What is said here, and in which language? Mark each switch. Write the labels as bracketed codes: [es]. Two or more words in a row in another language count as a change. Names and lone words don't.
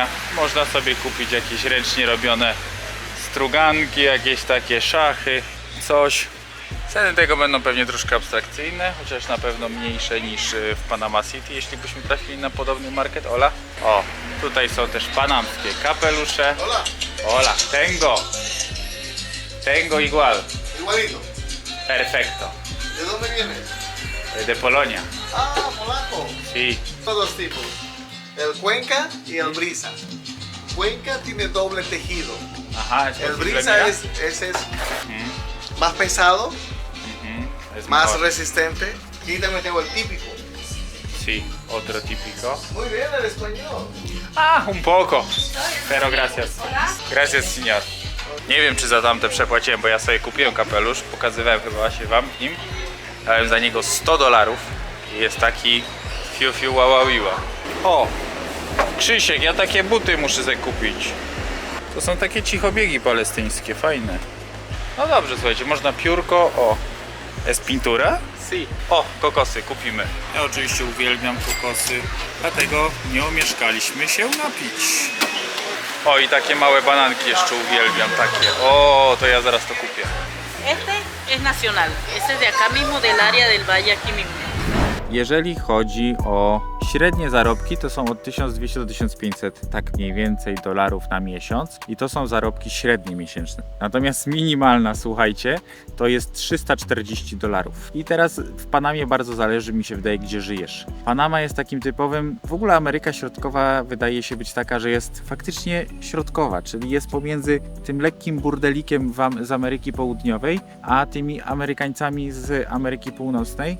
[pl] Można sobie kupić jakieś ręcznie robione struganki, jakieś takie szachy, coś. Ceny tego będą pewnie troszkę abstrakcyjne, chociaż na pewno mniejsze niż w Panama City, jeśli byśmy trafili na podobny market. [es] Ola. [pl] O, tutaj są też panamskie kapelusze. [es] Hola, tengo igual. Igualito. Perfecto. ¿De dónde vienes? De Polonia. Ah, polaco. Sí. Son dos tipos. El Cuenca y el Brisa. Cuenca tiene doble tejido. Ajá, es El posible, Brisa mira. ese es más pesado, Es más mejor. resistente. Aquí también tengo el típico. Sí, otro típico. Muy bien el español. Ah, un poco. Pero gracias. Gracias, señor. [pl] Nie wiem, czy za tamte przepłaciłem, bo ja sobie kupiłem kapelusz. Pokazywałem chyba właśnie wam nim. Dałem za niego 100 dolarów. I jest taki fiu fiu łaławiła. O! Krzysiek, ja takie buty muszę sobie kupić. To są takie cichobiegi palestyńskie, fajne. No dobrze, słuchajcie, można piórko. O! [es] Es pintura? Si. [pl] O, kokosy kupimy. Ja oczywiście uwielbiam kokosy, dlatego nie omieszkaliśmy się napić. O, i takie małe bananki jeszcze uwielbiam, takie. O, to ja zaraz to kupię. [es] Este es nacional, este es de acá mismo, del área del valle aquí mismo. [pl] Jeżeli chodzi o średnie zarobki, to są od 1200 do 1500, tak mniej więcej, dolarów na miesiąc i to są zarobki średnie miesięczne. Natomiast minimalna, słuchajcie, to jest 340 dolarów. I teraz w Panamie bardzo zależy, mi się wydaje, gdzie żyjesz. Panama jest takim typowym, w ogóle Ameryka Środkowa wydaje się być taka, że jest faktycznie środkowa, czyli jest pomiędzy tym lekkim burdelikiem z Ameryki Południowej, a tymi Amerykańcami z Ameryki Północnej.